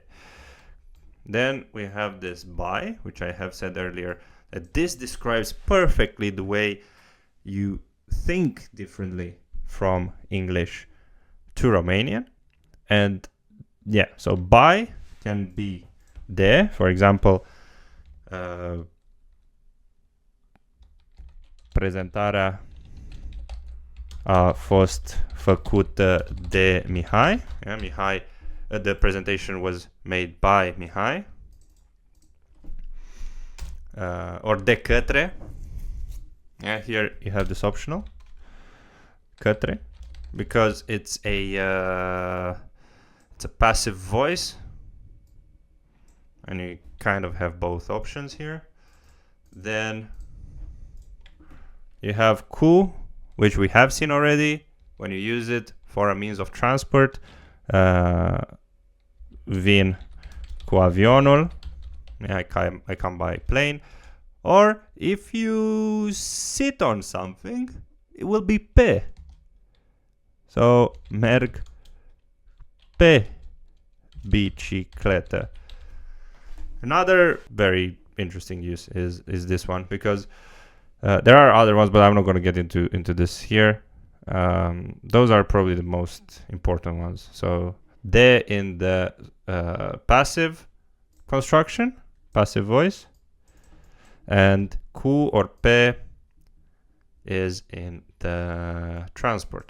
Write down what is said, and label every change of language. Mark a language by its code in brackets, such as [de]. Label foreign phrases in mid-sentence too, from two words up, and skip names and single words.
[en] Then we have this by, which I have said earlier that this describes perfectly the way you think differently from English to Romanian. And yeah, so by can be de, for example, [ro] prezentarea a fost făcută de Mihai. [en] Yeah, Mihai, the presentation was made by Mihai. [ro] Or de către. [en] Yeah, here you have this optional. Către. Because it's a passive voice. And you kind of have both options here. Then you have cu, which we have seen already when you use it for a means of transport. [ro] Vin cu avionul. [en] Yeah, I come by plane. Or if you sit on something, it will be pe. [ro] So merg pe bicicletă. [en] Another very interesting use is this one, because there are other ones, but I'm not going to get into this here. Those are probably the most important ones. So de in the passive construction, passive voice, and cu or pe is in the transport.